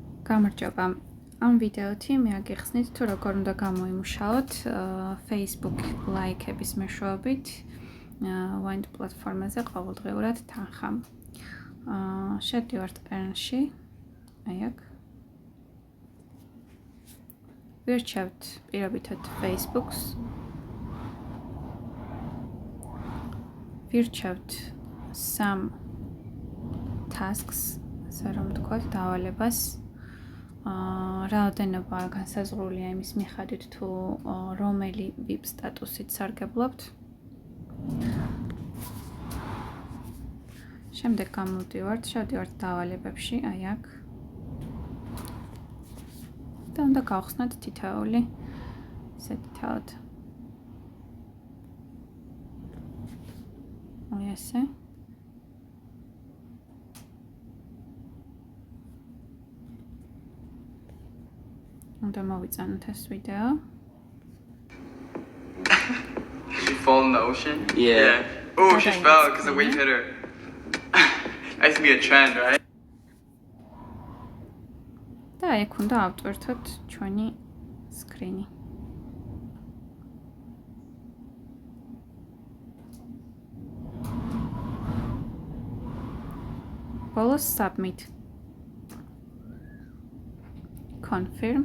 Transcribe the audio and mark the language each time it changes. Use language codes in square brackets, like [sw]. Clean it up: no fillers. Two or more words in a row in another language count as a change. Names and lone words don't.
[ka] გამარჯობა. ამ ვიდეოთი მე აგიხსნით თუ როგორ უნდა გამოიმუშაოთ Facebook ლაიქების მეშვეობით Wind პლატფორმაზე ყოველდღიურად თანხა. შედივართ Earn-ში, აი აქ. ვირჩევთ პირობითად Facebook-ს. ვირჩევთ [en] some tasks, [ka] ასე რომ ვთქვათ, დავალებას. რაოდენობა განსაზღვრულია იმის მიხედვით თუ რომელი VIP სტატუსით სარგებლობთ. შემდეგ შევდივართ დავალებებში, აი აქ. და უნდა გავხსნათ თითოეული ისეთი. აი ესე. უნდა მოვიწანოთ ეს ვიდეო. [en] Did she fall in the ocean? Yeah. Oh, she fell because the wave hit her. That used to be a trend, right? [ka] და აქ უნდა ავტვერთოთ ჩვენი სკრინი. ბოლოს submit. Confirm.